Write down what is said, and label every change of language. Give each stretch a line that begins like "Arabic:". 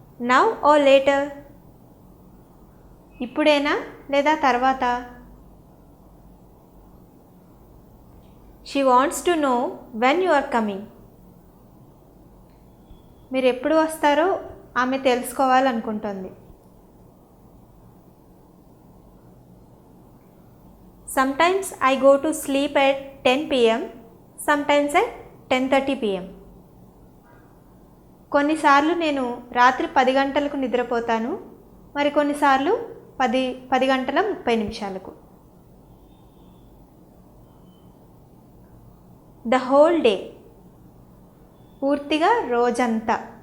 English: Now or later?
Telugu: ఇప్పుడేనా లేదా తర్వాత?
English: She wants to know when you are coming.
Telugu: మీరు ఎప్పుడు వస్తారో ఆమె తెలుసుకోవాలనుకుంటోంది.
English: Sometimes I go to sleep at 10 p.m. Sometimes at 10:30 p.m.
Telugu: కొన్నిసార్లు నేను రాత్రి 10 గంటలకు నిద్రపోతాను, మరికొన్నిసార్లు 10 గంటల 30 నిమిషాలకు.
English: the whole day,
Telugu: పూర్తిగా రోజంతా.